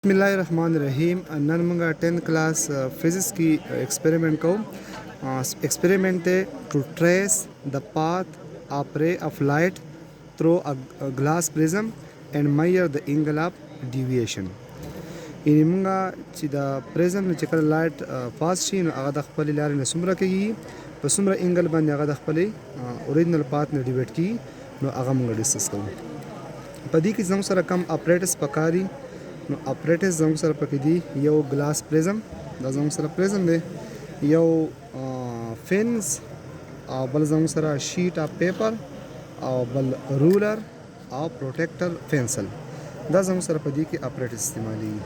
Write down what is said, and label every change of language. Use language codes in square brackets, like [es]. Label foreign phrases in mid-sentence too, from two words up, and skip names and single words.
[en] बिस्मिल्लाहिर्रहमानिर्रहीम। [ps] نن مونږ [en] 10th class physics ki experiment ko experiment to trace the path of ray of light through a glass prism and measure the angle of deviation. [ps] یعنې مونږه چې د پریزم نه چې کله [en] light pass [ps] شي نو هغه د خپلې لارې نه څومره کېږي په څومره انګل باندې هغه د خپلې [en] original path [ps] نه ډیویټ کېږي نو هغه مونږ ډسکس کوو. په دې کې زموږ سره کم اپریټس پکاري نو اپریټس زموږ سره پکې دي یو [en] glass prism, [ps] دا زموږ سره پریزم دی، یو فینس او بل زموږ سره [en] sheet of paper [ps] او بل رولر او [en] protractor pencil, [ps] دا زموږ سره په دې کې اپریټس استعمالیږي.